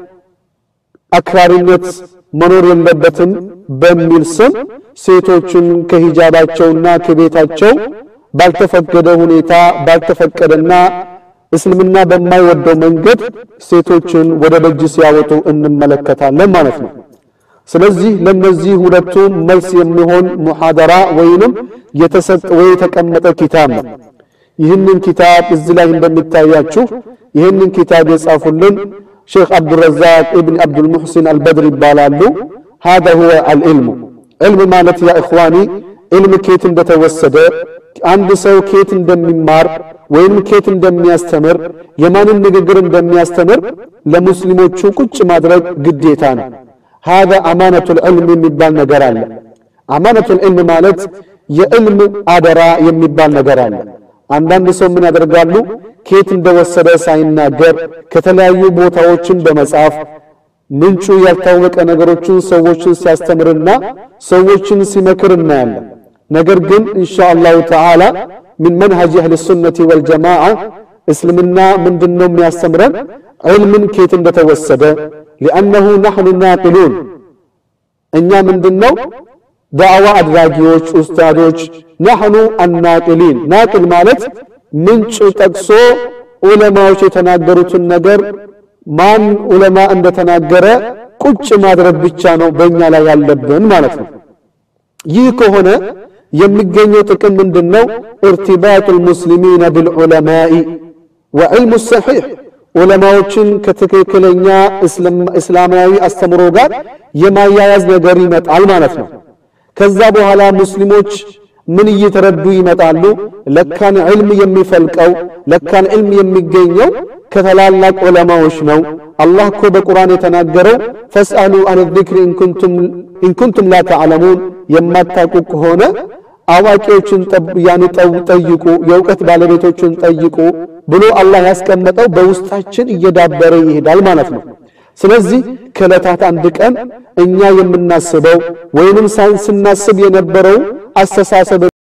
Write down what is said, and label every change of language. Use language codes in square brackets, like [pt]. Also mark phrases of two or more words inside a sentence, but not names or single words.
[am] አክራሪነት መኖር የለበትም በሚል ስም ሴቶችን ከሂጃባቸውና ከቤታቸው ባልተፈቀደ ሁኔታ ባልተፈቀደና እስልምና በማይወደው መንገድ ሴቶችን ወደ ደጅ ሲያወጡ እንመለከታለን ማለት ነው ስለዚህ ለነዚህ ሁለቱ መልስ የሚሆን ሙሐደራ ወይንም የተቀመጠ ኪታብ ነው ይህንን ኪታብ እዚህ ላይ እንደምታያችሁ ይህንን ኪታብ የጻፉልን ሼክ አብዱረዛቅ ኢብኑ አብዱል ሙህሲን አልበድር ይባላሉ [ar] هذا هو العلم علم [am] ማለት [ar] يا اخواني علم [am] ከየት እንደተወሰደ አንድ ሰው ከየት እንደሚማር ወይም ከየት እንደሚያስተምር የማንን ንግግር እንደሚያስተምር ለሙስሊሞቹ ቁጭ ማድረግ ግዴታ ነው [ar] هذا امانه العلم [am] የሚባል ነገር አለ [ar] امانه العلم [am] ማለት የዕልም አደራ የሚባል ነገር አለ አንዳንድ ሰው ምን ያደርጋሉ ከየት እንደወሰደ ሳይናገር ከተለያዩ ቦታዎችን በመጻፍ ምንጩ ያልታወቀ ነገሮችን ሰዎችን ሲያስተምርና ሰዎችን ሲመክር እናያለን ነገር ግን [ar] إن شاء الله تعالى من منهج اهل السنه والجماعه [am] እስልምና ምንድነው የሚያስተምረን ዒልምን ከየት እንደተወሰደ [ar] لانه نحن ناقلون [am] እኛ ምንድነው ዳዕዋ አድራጊዎች ኡስታዶች [ar] نحن الناقلين [am] ናቅል ማለት ምንጭ ጠቅሶ ዑለማዎች የተናገሩትን ነገር ማን ዑለማ እንደተናገረ ቁጭ ማድረግ ብቻ ነው በእኛ ላይ ያለብን ማለት ነው ይህ ከሆነ የሚገኘው ጥቅም ምንድነው [ar] ارتباط المسلمين بالعلماء وعلم الصحيح [am] ዑለማዎችን ከትክክለኛ እስላማዊ አስተምሮ ጋር የማያያዝ ነገር ይመጣል ማለት ነው ከዛ በኋላ ሙስሊሞች ምን እየተረዱ ይመጣሉ ለካን ዒልም የሚፈልቀው ለካን ዒልም የሚገኘው ከተላላቅ ዑለማዎች ነው አላህ እኮ በቁርአን የተናገረው [ar] فاسالوا عن الذكر ان كنتم لا تعلمون [am] የማታውቁ ከሆነ አዋቂዎችን ጠይቁ የእውቀት ባለቤቶችን ጠይቁ ብሎ አላህ ያስቀመጠው በውስጣችን እየዳበረ ይሄዳል ማለት ነው። ስለዚህ ከዕለታት አንድ ቀን እኛ የምናስበው ወይንም ሳይንስናስብ የነበረው አስተሳሰብ